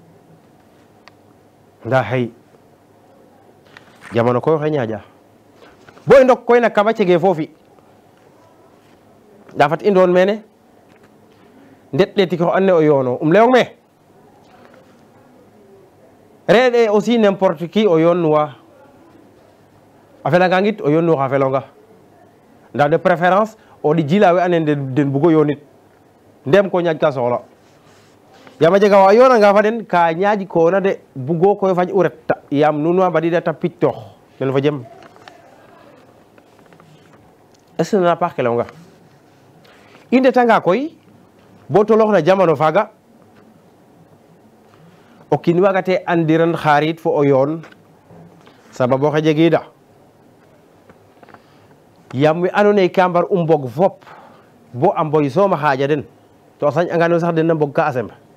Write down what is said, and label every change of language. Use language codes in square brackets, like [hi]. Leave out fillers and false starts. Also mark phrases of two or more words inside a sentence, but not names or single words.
[srr] ndaa xey jamano koy oxe ñaaƴa bo i ndok koy na kaba cege foofi ndaa fat i ndoon mene ndet ɗeetik oxe and naye o yoono leyong me reɗe [fr] aussi n'importe qui [srr] o yoonnuwa a felanga ngit o yoonnu xa felonga ndaa [fr] de préférence [srr] o ɗi jila we andoona yee den bugo yoonit ndem ko ñaaƴ ka soxla yaam a jega wa yoonanga fa den ka ñaaƴkoona de bugo koy fañ u ret yaam nuun wa mbadiida pictoox ten fo jem [fr] est ce que [srr] nana paax ke layonga i ndetanga koy bo toloox na jamano faaga o kiin waagate andiran xaarit fo o yoon sababu oxe jegiida yaam we andoona yee ka mbar mbog fop bo a mboy soom a xaaƴa den to a sañ'angaan sax den na mbog ka a semb